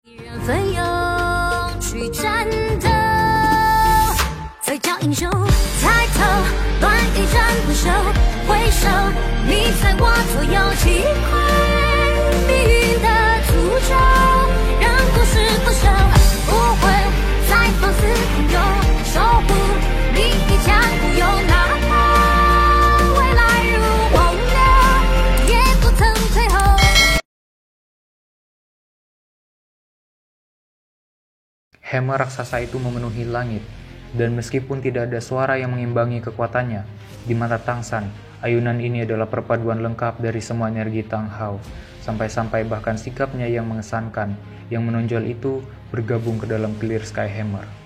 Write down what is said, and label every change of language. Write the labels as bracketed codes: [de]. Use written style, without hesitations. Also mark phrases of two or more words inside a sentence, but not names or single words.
[zh] 奋勇去战斗，再叫英雄抬头，乱一阵不休，回首你在我左右，击溃命运的诅咒，让故事不朽，不会再放肆朋友，守护你一腔孤勇，哪怕未来如洪流，也不曾退后。 [id] Hema raksasa itu memenuhi langit, dan meskipun tidak ada suara yang mengimbangi kekuatannya, di mata Tang San, ayunan ini adalah perpaduan lengkap dari semua energi Tang Hao, sampai-sampai bahkan sikapnya yang mengesankan, yang menonjol itu bergabung ke dalam Clear Sky Hammer.